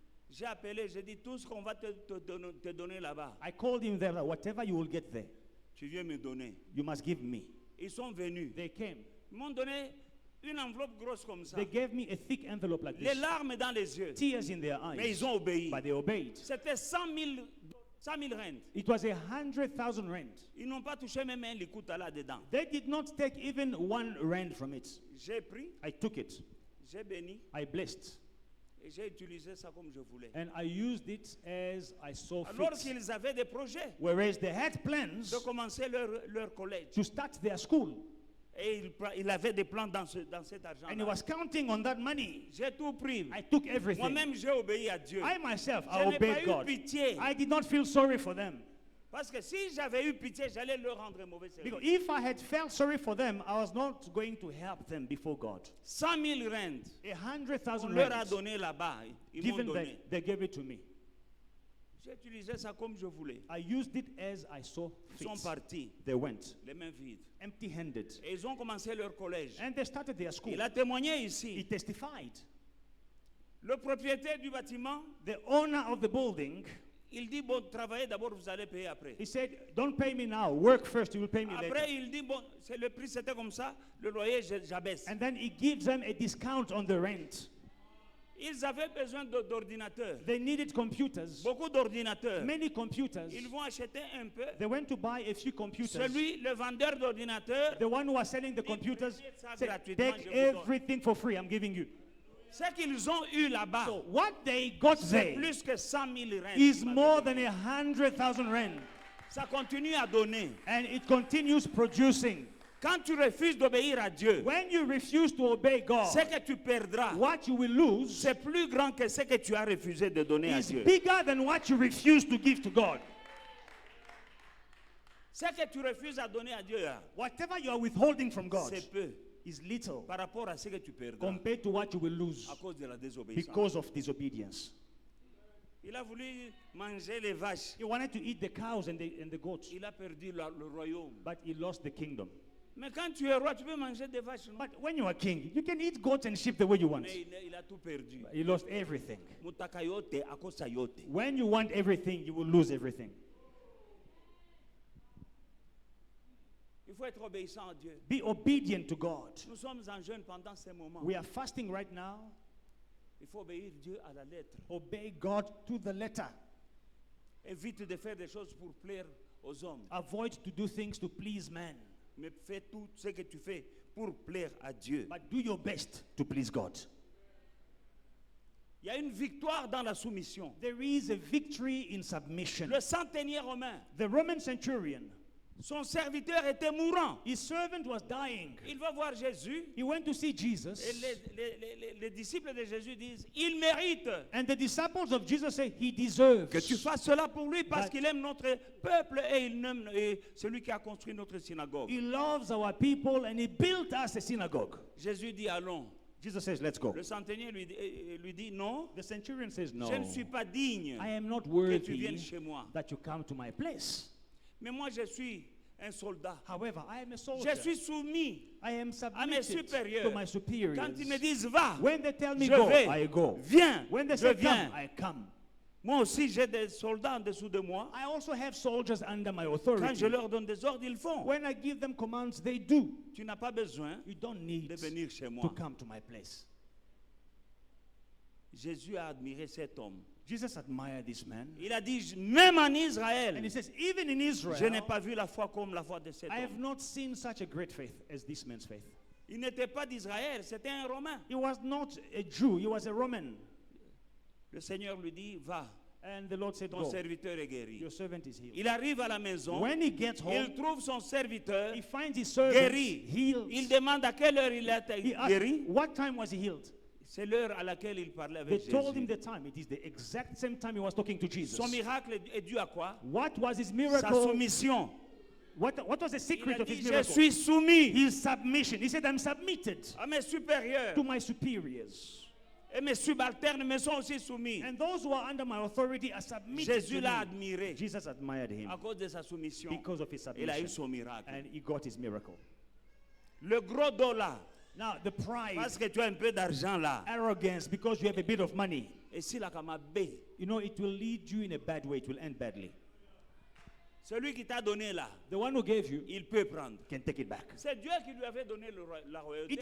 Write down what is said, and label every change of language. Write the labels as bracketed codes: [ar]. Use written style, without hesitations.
[fr] J'ai appelé, j'ai dit tout ce qu'on va te donner là-bas, [en] I called him there, whatever you will get there, [fr] tu viens me donner. [en] you must give me. [fr] Ils sont venus. [en] They came. [fr] Ils m'ont donné une enveloppe grosse comme ça. [en] They gave me a thick envelope like [fr] Les [en] this, [fr] larmes dans les yeux. [en] tears in their [fr] Mais [en] eyes, [fr] ils ont obéi. [en] but they obeyed. [fr] C'était 100 000 rentes. [en] It was 100,000 rand. [fr] Ils n'ont pas touché même un likuta là-dedans. [en] They did not take even 1 rand from it. [fr] J'ai pris, [en] I took it, [fr] j'ai béni [en] I blessed, [fr] et j'ai utilisé ça comme je voulais. [en] and I used it as I saw [fr] Alors [en] fit. [fr] qu'ils avaient des projets [en] Whereas they had plans [fr] de commencer leur collège. [en] to start their school, [fr] Et il avait des plans dans cet argent. [en] and he was counting on that money. [fr] J'ai tout pris. [en] I took everything. [fr] Moi-même, j'ai obéi à Dieu. [en] I myself, [fr] Je [en] I [fr] n'ai pas [en] obeyed [fr] eu [en] God. [fr] pitié. [en] I did not feel sorry for them. [fr] Parce que si j'avais eu pitié, j'allais leur rendre un mauvais service. [en] Because if I had felt sorry for them, I was not going to help them before God. [fr] 100 000 rentes. [en] 100,000 [fr] On leur a [en] rand [fr] donné là-bas. Ils m'ont [en] given [fr] donné. [en] them, they gave it to me. [fr] J'ai utilisé ça comme je voulais. [en] I used it as I saw [fr] Ils [en] fit. [fr] sont partis, [en] They went [fr] les mains vides. [en] empty-handed. [fr] Et ils ont commencé leur collège. [en] And they started their school. [fr] Il a témoigné [en] He [fr] ici. [en] testified. [fr] Le propriétaire du bâtiment, [en] The owner of the building, [fr] il dit, bon, travaillez d'abord, vous allez payer après. [en] he said, don't pay me now, work first, you will pay me [fr] Après, [en] later. [fr] il dit, bon, c'est le prix, c'était comme ça, le loyer, j'abaisse. [en] And then he gives them a discount on the rent. [fr] Ils avaient besoin d'ordinateurs. [en] They needed computers, [fr] Beaucoup d'ordinateurs. [en] many computers. [fr] Ils vont acheter un peu. [en] They went to buy a few computers. [fr] Le vendeur d'ordinateurs, [en] The one who was selling the computers [fr] prenez ça [en] said, [fr] gratuitement, [en] take [fr] je vous donne. [en] everything for free, I'm giving you. [fr] ce qu'ils ont eu là-bas, [en] So what they got [fr] c'est [en] there [fr] plus que 100 000 rentes. [en] is more than 100,000 rand. [fr] Ça continue à donner. [en] And it continues producing. [fr] Quand tu refuses d'obéir à Dieu, [en] When you refuse to obey God, [fr] ce que tu perdras, [en] what you will lose [fr] c'est plus grand que ce que tu as refusé de donner à [en] is [fr] Dieu. [en] bigger than what you refuse to give to God. [fr] Ce que tu refuses à donner à Dieu, là, [en] Whatever you are withholding from God [fr] c'est peu [en] is little [fr] par rapport à ce que tu perdras [en] compared to what you will lose [fr] à cause de la désobéissance. [en] because of disobedience. [fr] Il a voulu manger les vaches. [en] He wanted to eat the cows and the goats, [fr] Il a perdu le royaume. [en] but he lost the kingdom. [fr] Mais quand tu es roi, tu peux manger des vaches, non? [en] But when you are king, you can eat goats and sheep the way you want. [fr] Mais il a tout perdu. [en] He lost everything. [sw] Mutaka yote akosa yote. [en] When you want everything, you will lose everything. [fr] Il faut être obéissant à Dieu. [en] Be obedient to God. [fr] Nous sommes en jeûne pendant ces moments. [en] We are fasting right now. [fr] Il faut obéir Dieu à la lettre. [en] Obey God to the letter. [fr] Évite de faire des choses pour plaire aux hommes. [en] Avoid to do things to please man, [fr] Mais fais tout ce que tu fais pour plaire à Dieu. [en] but do your best to please God. [fr] Il y a une victoire dans la soumission. [en] There is a victory in submission. [fr] Le centenier romain, [en] The Roman centurion, [fr] son serviteur était mourant. [en] his servant was dying. [fr] Il va voir Jésus [en] He went to see [fr] et [en] Jesus, [fr] les disciples de Jésus disent, il mérite [en] and the disciples of Jesus say he deserves [fr] que tu fasses cela pour lui parce [en] That- [fr] qu'il aime notre peuple et il aime celui qui a construit notre synagogue. [en] He loves our people and he built us a synagogue. [fr] Jésus dit, allons. [en] Jesus says, let's go. [fr] Le centenier lui dit non. [en] The centurion says, no, [fr] Je ne suis pas digne [en] I am not [fr] que tu viennes [en] worthy [fr] chez moi. [en] that you come to my place. [fr] Mais moi, je suis un soldat. [en] However, I am a [fr] Je [en] soldier. [fr] suis soumis [en] I am [fr] à mes [en] submitted [fr] supérieurs. [en] to my superiors. [fr] Quand ils me disent va, [en] When they tell me [fr] je [en] go, [fr] vais. [en] I go. [fr] Viens, [en] When they [fr] je [en] say [fr] viens. [en] come, I come. [fr] Moi aussi, j'ai des soldats en dessous de moi. [en] I also have soldiers under my [fr] Quand [en] authority. [fr] je leur donne des ordres, ils font. [en] When I give them commands, they do. [fr] Tu n'as pas besoin [en] You don't need [fr] de venir chez [en] to [fr] moi. [en] come to my place. [fr] Jésus a admiré cet homme. [en] Jesus admired this man. [fr] Il a dit, même en [en] And he [fr] Israël, [en] says, even in Israel, [fr] je n'ai pas vu la foi comme la foi de cet [en] I have [fr] homme. [en] not seen such a great faith as this man's faith. [fr] Il n'était pas d'Israël, c'était un Romain. [en] He was not a Jew, he was a Roman. [fr] Le Seigneur lui dit, va, [en] And the Lord said, [fr] ton [en] go, [fr] serviteur est guéri. [en] your servant is healed. [fr] Il arrive à la maison, [en] When he gets [fr] il [en] home, [fr] trouve son serviteur [en] he finds his servant [fr] guéri. [en] healed. [fr] Il demande à quelle heure il a été [en] He asked, [fr] guéri. [en] what time was he healed? [fr] C'est l'heure à laquelle il parlait [en] They [fr] avec [en] told him [fr] Jésus. [en] the time. It is the exact same time he was talking to Jesus. [fr] Son miracle est dû à quoi? [en] What was his [fr] Sa [en] miracle? [fr] soumission. [en] What was the [fr] Il [en] secret [fr] a [en] of [fr] dit, [en] his [fr] je [en] miracle? [fr] suis soumis [en] His submission. He said, I'm submitted [fr] à mes supérieurs. [en] to my superiors. [fr] Et mes subalternes me sont aussi soumis. [en] And those who are under my authority are submitted [fr] Jésus [en] to [fr] l'a [en] me. [fr] admiré [en] Jesus admired him [fr] à cause de sa soumission. [en] because of his [fr] Il a eu [en] submission. [fr] son miracle. [en] And he got his miracle. [fr] Le gros dos là, [en] Now, the pride, [fr] parce que tu as un peu d'argent là. [en] arrogance, because you have a bit of money, [fr] Et si la kamabé, [en] you know, it will lead you in a bad way. It will end badly. [fr] celui qui t'a donné là, [en] The one who gave you [fr] il peut prendre. [en] can take it back. [fr] C'est Dieu qui lui avait donné la royauté.